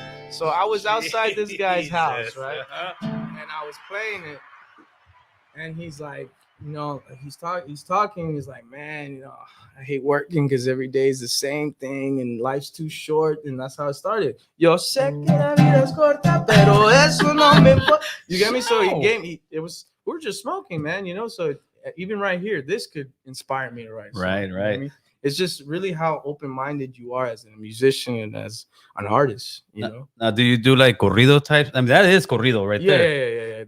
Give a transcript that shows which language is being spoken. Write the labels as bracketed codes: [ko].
[en] So I was outside this guy's house, right? And I was playing it, and he's like, you know, he's talking. He's like, man, you know, I hate working because every day is the same thing, and life's too short, and that's how it started. [es] Yo sé que la vida es corta, pero eso no me importa. [en] You get me? So we were just smoking, man. You know, so even right here, this could inspire me to write. Right. You know what I mean? It's just really how open-minded you are as a musician and as an artist, you know. Now, do you do like corrido type? I mean, that is corrido right there.